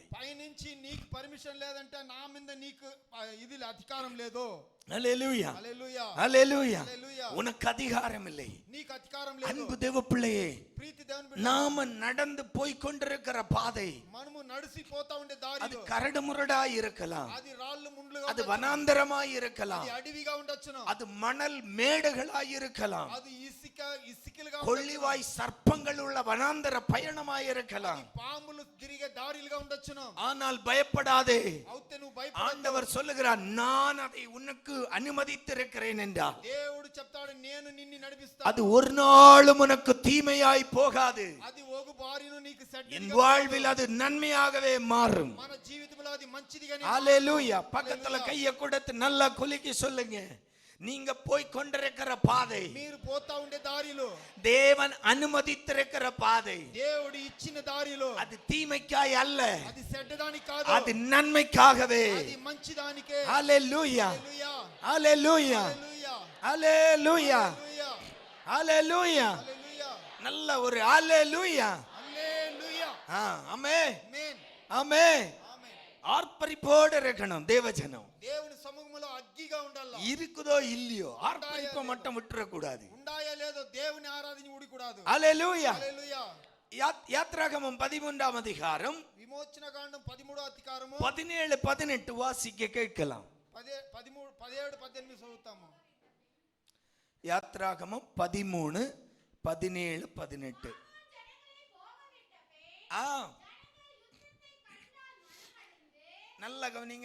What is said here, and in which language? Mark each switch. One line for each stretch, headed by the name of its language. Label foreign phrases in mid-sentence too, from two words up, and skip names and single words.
Telugu: పైనుంచి నీకు పర్మిషన్ లేదంటే నా మీద నీకు ఇది అధికారం లేదు.
Tamil: அல்லேலூயா.
Telugu: హల్లెలూయా.
Tamil: அல்லேலூயா.
Telugu: హల్లెలూయా.
Tamil: உனக்கு அதிகாரம் இல்லை.
Telugu: నీకు అధికారం లేదు.
Tamil: அன்பு தேவ பிள்ளையே,
Telugu: ప్రీతి దేవుని బిడ్డ,
Tamil: நாம நடந்து போய் கொண்டிருக்கிற பாதை
Telugu: మనము నడిసిపోతా ఉండే
Tamil: அது
Telugu: దారిలో
Tamil: கரடுமுரடா இருக்கலாம்,
Telugu: అది రాళ్ళు ముండ్లుగా
Tamil: அது
Telugu: ఉండొచ్చును,
Tamil: வனாந்தரமாய் இருக்கலாம்,
Telugu: అది అడవిగా ఉండొచ్చును,
Tamil: அது மணல் மேடுகளாய் இருக்கலாம்,
Telugu: అది ఇసుకలుగా
Tamil: கொள்ளிவாய் சர்ப்பங்கள் உள்ள வனாந்தர பயணமாய் இருக்கலாம்.
Telugu: పాములు తిరిగే దారిలుగా ఉండొచ్చును.
Tamil: ஆனால் பயப்படாதே,
Telugu: అవుతే నువ్వు భయపడద్దు.
Tamil: ஆண்டவர் சொல்லுகிறார், நான் அதை உனக்கு அனுமதித்திருக்கிறேன் என்றார்.
Telugu: దేవుడు చెప్తాడు, నేను నిన్ను నడిపిస్తాను.
Tamil: அது ஒரு நாளும் உனக்கு தீமையாய் போகாது.
Telugu: అది ఒక బారిను నీకు
Tamil: என் வாழ்வில் அது நன்மையாகவே மாறும்.
Telugu: మన జీవితంలో అది మంచిదిగానే.
Tamil: ஹல்லேலூயா. பக்கத்துல கையை கொடுத்து நல்லா குலுக்கி சொல்லுங்க, நீங்க போய் கொண்டிருக்கிற பாதை,
Telugu: మీరు పోతా ఉండే దారిలో,
Tamil: தேவன் அனுமதித்திருக்கிற பாதை,
Telugu: దేవుడు ఇచ్చిన దారిలో,
Tamil: அது தீமைக்காய் அல்ல,
Telugu: అది చెడ్డదానికి కాదు,
Tamil: அது நன்மைக்காகவே.
Telugu: అది మంచిదానికే.
Tamil: ஹல்லேலூயா.
Telugu: హల్లెలూయా.
Tamil: ஹல்லேலூயா.
Telugu: హల్లెలూయా.
Tamil: ஹல்லேலூயா.
Telugu: హల్లెలూయా.
Tamil: ஹல்லேலூயா.
Telugu: హల్లెలూయా.
Tamil: நல்ல ஒரு ஹல்லேலூயா.
Telugu: హల్లెలూయా.
Tamil: ஆமென்.
Telugu: ఆమేన్.
Tamil: ஆமென்.
Telugu: ఆమేన్.
Tamil: ஆர்ப்பரிப்போடு இருக்கணும் தேவஜனம்.
Telugu: దేవుని సముఖంలో అగ్గిగా ఉండాలి.
Tamil: இருக்குதோ இல்லையோ ஆர்ப்பரிப்பை மட்டும் விட்டுற கூடாது.
Telugu: ఉండాయో లేదో దేవుని ఆరాధన ఊడికూడదు.
Tamil: ஹல்லேலூயா.
Telugu: హల్లెలూయా.
Tamil: யாத்ராகமம் 13ஆம் அதிகாரம்
Telugu: విమోచన కాండం 13వ అధికారము
Tamil: 17 18 வாசிக்க கேட்கலாம்.
Telugu: 17 18 చదువుతాము.
Tamil: யாத்ராகமம் 13 17 18. நல்ல கவனிங்க.